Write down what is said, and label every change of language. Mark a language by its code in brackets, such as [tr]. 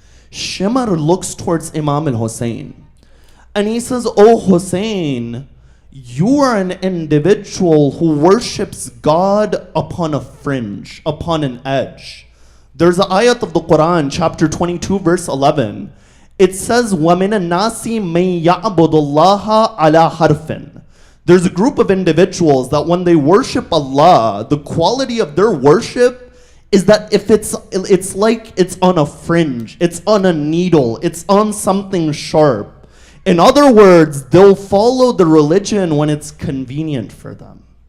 [en] Shimar looks towards Imam al-Hussein and he says, "O Hussein, you are an individual who worships God upon a fringe, upon an edge." There's an ayat of the Quran, chapter 22, verse 11. It says, [ar] وَمِنَ النَّاسِ مَن يَعْبُدُ اللَّهَ عَلَى حَرْفٍ. [en] There's a group of individuals that when they worship Allah, the quality of their worship is that if it's like it's on a fringe, it's on a needle, it's on something sharp. In other words, they'll follow the religion when it's convenient for them.